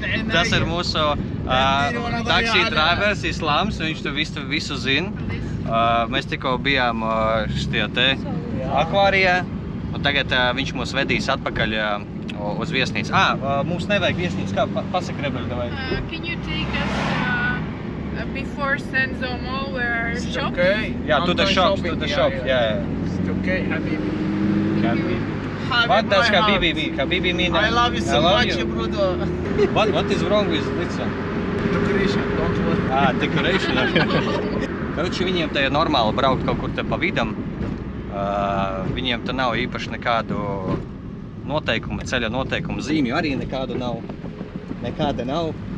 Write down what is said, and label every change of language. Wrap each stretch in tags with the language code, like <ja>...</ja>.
<lv>Tas ir mūsu taksī drivers Islāms, viņš to visu zina. Mēs tikko bijām šitie te akvārijā, un tagad viņš mūs vedīs atpakaļ uz viesnīcu. Mums nevajag viesnīcu, kā pasaka Rebeka, vai?</lv> <en>Can you take us before Senzo Mall where shop? Yeah, to the shop, yeah. It's okay, Habibi. What does Habibi mean? Habibi mean I love you so much, you. brother. What is wrong with this one? Decoration, don't worry. Decoration.</en> <lv>Karoči, viņiem te ir normāli braukt kaut kur te pa vidam. Viņiem te nav īpaši nekādu noteikumu, ceļa noteikumu, zīmju arī nekāda nav.</lv>